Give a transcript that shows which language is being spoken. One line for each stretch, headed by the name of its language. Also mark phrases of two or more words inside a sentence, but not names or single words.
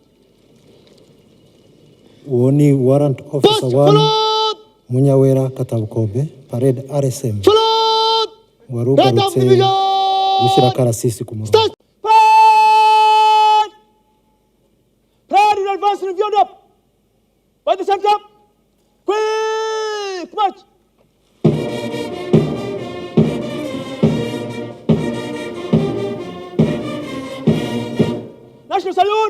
English: Uoni Warrant Officer 1 forward! Munyawera Katabukombe. Parade RSM Forward!
Kinyarwanda: warugarutse gushyira akarasisi ku murongo.
English: Parade! Parade in advance reviewed up. By the center. Quick march! National salute!